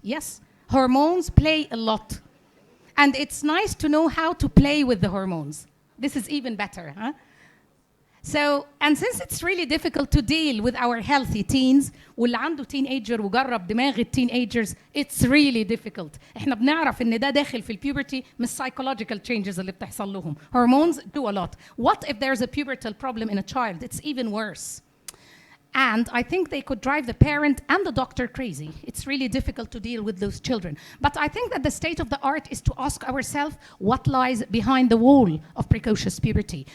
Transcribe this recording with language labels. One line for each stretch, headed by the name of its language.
English: Yes, hormones play a lot. And it's nice to know how to play with the hormones. This is even better, huh? So, and since it's really difficult to deal with our healthy teens,
Arabic: واللي عنده teenager وجرب دماغ التeenagers,
English: it's really difficult.
Arabic: احنا بنعرف ان ده داخل في البيوبرتي من
English: psychological changes
Arabic: اللي بتحصل لهم.
English: Hormones do a lot. What if there's a pubertal problem in a child? It's even worse. And I think they could drive the parent and the doctor crazy. It's really difficult to deal with those children. But I think that the state of the art is to ask ourselves what lies behind the wall of precocious puberty.